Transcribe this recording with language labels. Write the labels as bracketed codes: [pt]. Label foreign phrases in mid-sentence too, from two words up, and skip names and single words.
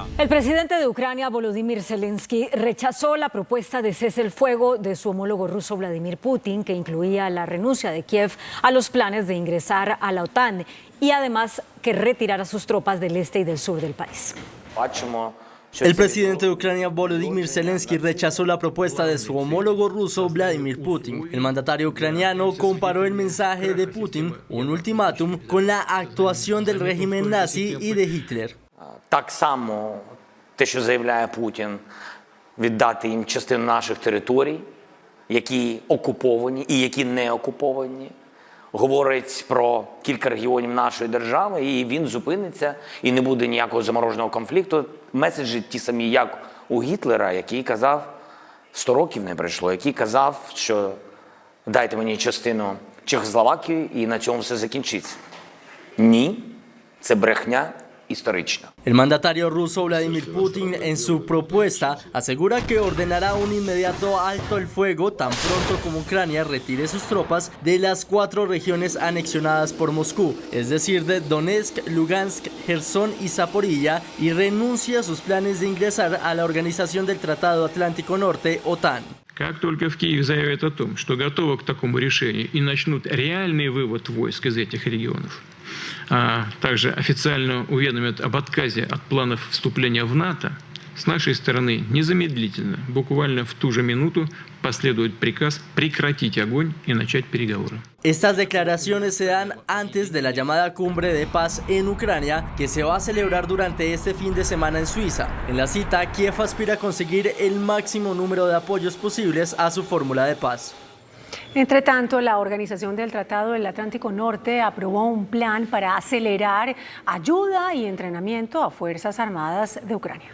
[es] El presidente de Ucrania, Volodymyr Zelensky, rechazó la propuesta de cese el fuego de su homólogo ruso Vladimir Putin, que incluía la renuncia de Kiev a los planes de ingresar a la OTAN y además que retirara sus tropas del este y del sur del país. El presidente de Ucrania, Volodymyr Zelensky, rechazó la propuesta de su homólogo ruso, Vladimir Putin. El mandatario ucraniano comparó el mensaje de Putin, un ultimátum, con la actuación del régimen nazi y de Hitler. [uk] Так само те, що заявляє Путін, віддати їм частину наших територій, які окуповані і які не окуповані, говорить про кілька регіонів нашої держави, і він зупиниться, і не буде ніякого замороженого конфлікту. Меседжі ті самі, як у Гітлера, який казав, 100 років не пройшло, який казав, що дайте мені частину Чехословакії, і на цьому все закінчиться. Ні, це брехня histórica. [es] El mandatario ruso Vladimir Putin en su propuesta asegura que ordenará un inmediato alto el fuego tan pronto como Ucrania retire sus tropas de las 4 regiones anexionadas por Moscú, es decir, de Donetsk, Lugansk, Gerson y Zaporilla, y renuncie a sus planes de ingresar a la Organización del Tratado Atlántico Norte, OTAN. [ru] Как только в Киеве заявят о том, что готовы к такому решению и начнут реальный вывод войск из этих регионов, а также официально уведомят об отказе от планов вступления в НАТО, с нашей стороны незамедлительно, буквально в ту же минуту, последует приказ прекратить огонь и начать переговоры. [es] Estas declaraciones se dan antes de la llamada cumbre de paz en Ucrania, que se va a celebrar durante este fin de semana en Suiza. En la cita, Kiev aspira a conseguir el máximo número de apoyos posibles a su fórmula de paz. Entre tanto, la Organización del Tratado del Atlántico Norte aprobó un plan para acelerar ayuda y entrenamiento a Fuerzas Armadas de Ucrania.